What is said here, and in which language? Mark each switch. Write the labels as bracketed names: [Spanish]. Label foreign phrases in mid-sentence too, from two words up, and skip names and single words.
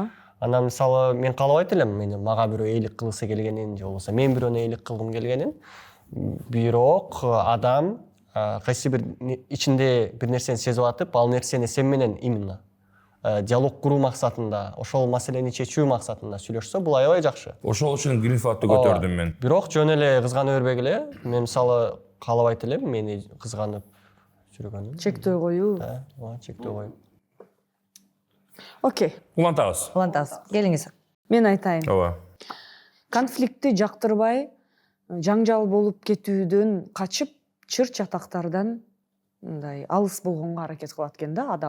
[Kyrgyz] Анан мисалы мен каалабайт элем мага бирөө ээлик кылгысы келгенин же болбосо мен бирөөнө ээлик кылгым келгенин. Бирок адам кайсы бир ичинде бир нерсени сезип атып, ал нерсени сен менен именно диалог куруу максатында, ошол маселени чечүү максатында сүйлөшсө, бул аябай жакшы. Ошол үчүн [English] green flagты [Kyrgyz] көтөрдүм мен. Бирок жөн эле кызгана бербегиле. Мен мисалы каалабайт элем мени кызганып жүргөнүн. Чектөө коюу. Чектөө коюп. Окей, улантабыз. улантабыз. Келиңиз. мен айтайын. ооба. Конфликтти жактырбай, жаңжал болуп кетүүдөн качып, чыр чатактардан мындай алыс болгонго аракет кылат экен да адам.